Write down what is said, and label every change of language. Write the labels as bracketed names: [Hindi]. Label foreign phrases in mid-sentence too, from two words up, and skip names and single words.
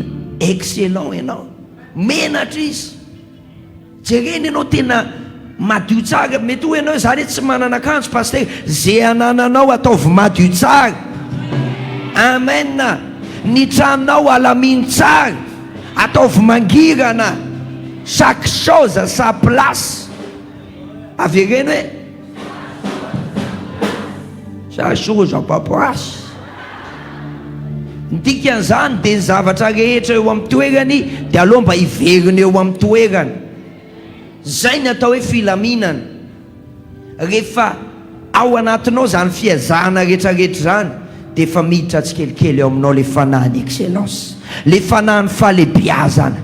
[Malagasy] Excellent ianao, menatra izy. Jereny ianao tena madio tsara. Mety ho ianao zany tsy manana akanjo paster, zay anananao ataovy madio tsara. Amen. Ny tranonao alaminy tsara, ataovy mangirana, [French] chaque chose à sa place. [Malagasy] Avereny hoe [French] chaque chose à sa place. [Malagasy] Ny dikan'izany dia ny zavatra rehetra eo amin'ny toerany dia aloha mba hiverina eo amin'ny toerany. Zay ny atao hoe filaminana. Rehefa ao anatinao zany fiazahana rehetrarehetra zany dia efa miditra tsikelikely eo aminao le fanahy excellence, le fanahy ny fahalebiazana.